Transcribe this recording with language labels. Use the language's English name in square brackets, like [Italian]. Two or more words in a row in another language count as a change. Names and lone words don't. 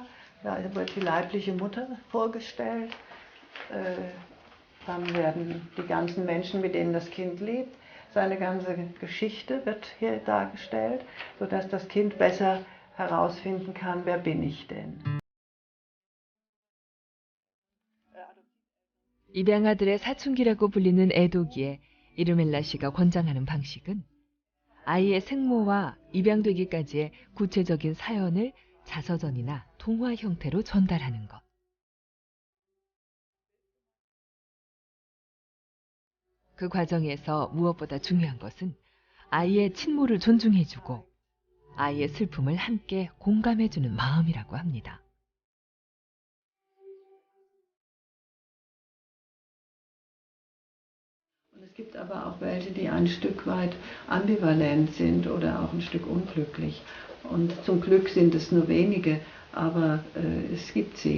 [German] Da wird die leibliche Mutter vorgestellt. Dann werden die ganzen Menschen, mit denen das Kind lebt, seine ganze Geschichte wird hier dargestellt, sodass das Kind besser herausfinden kann, wer bin ich denn. [Korean] 입양아들의 사춘기라고 불리는 애도기에 이르멜라 씨가 권장하는 방식은 아이의 생모와 입양되기까지의 구체적인 사연을 자서전이나 동화 형태로 전달하는 것. 그 과정에서 무엇보다 중요한 것은 아이의 친모를 존중해주고 아이의 슬픔을 함께 공감해주는 마음이라고 합니다. [German] Es gibt aber auch welche, die ein Stück weit ambivalent sind oder auch ein Stück unglücklich. Und zum Glück sind es nur wenige, aber es gibt sie.